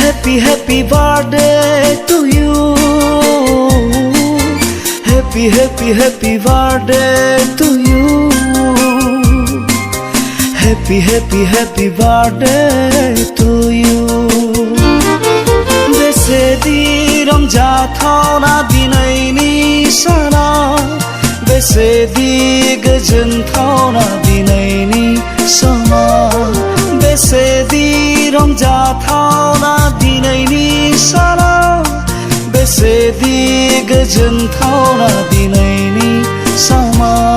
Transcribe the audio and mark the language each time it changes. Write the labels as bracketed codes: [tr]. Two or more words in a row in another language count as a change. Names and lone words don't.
[en] Happy, happy birthday to you. Happy, happy, happy birthday to you. Happy, happy, happy birthday to you. [brx] बेसेदि रंजाथावना दिनैनि साना बेसेदि गोजोनथावना दिनैनि समा बेसेदि रंजाथावना दिनैनि साना बेसेदि गोजोनथावना दिनैनि समा